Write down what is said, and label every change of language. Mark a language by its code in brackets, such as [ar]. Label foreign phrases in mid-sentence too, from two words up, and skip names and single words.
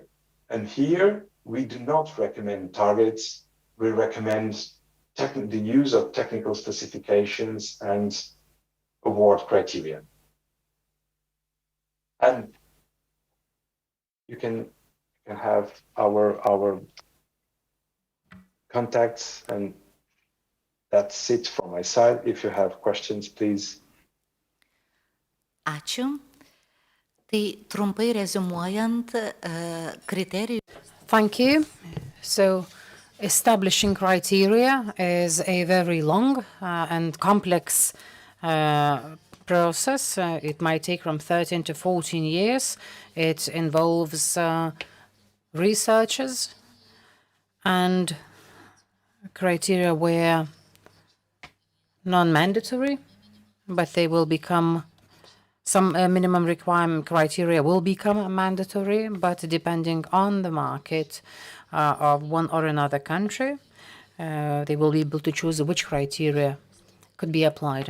[en] And here we do not recommend targets, we recommend the use of technical specifications and award criteria. And you can have our contacts, and that's it from my side. If you have questions, please. [lt] Ačiū. Tai trumpai rezumuojant kriterijų. [en] Thank you. So, establishing criteria is a very long and complex process. It might take from 13 to 14 years. It involves researchers, and criteria were non-mandatory, but they will become some minimum requirement criteria will become mandatory, but depending on the market of one or another country, they will be able to choose which criteria could be applied.